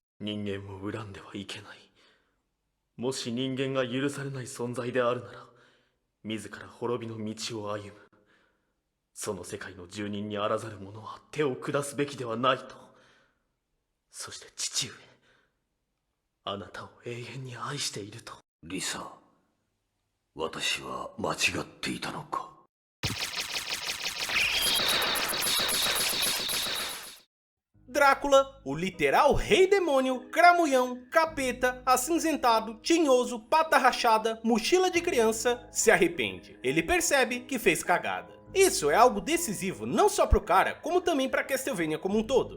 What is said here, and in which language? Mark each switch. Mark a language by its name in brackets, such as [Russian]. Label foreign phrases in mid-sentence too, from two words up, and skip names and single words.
[Japanese] 人間を恨んではいけない。もし人間が許されない存在であるなら、 自ら滅びの道を歩む。その世界の住人にあらざる者は手を下すべきではないと。そして父上、あなたを永遠に愛していると。リサ、私は間違っていたのか。 [Portuguese] Drácula, o literal rei demônio, cramulhão, capeta, acinzentado, tinhoso, pata rachada, mochila de criança, se arrepende. Ele percebe que fez cagada. Isso é algo decisivo não só pro cara, como também pra Castlevania como um todo.